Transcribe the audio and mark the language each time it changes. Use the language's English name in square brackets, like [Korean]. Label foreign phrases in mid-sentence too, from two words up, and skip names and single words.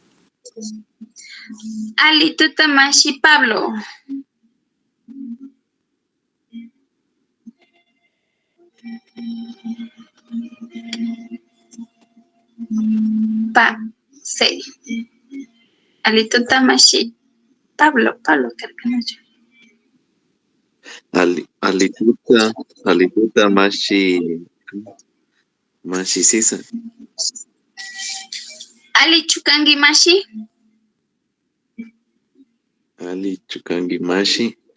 [Quechua] Ali tutamashi Pablo. Ali tutamashi Pablo, [Spanish] creo que no yo. [Quechua] Alituta mashi sisa. Ali chukangi mashi. Ali chukangi mashi.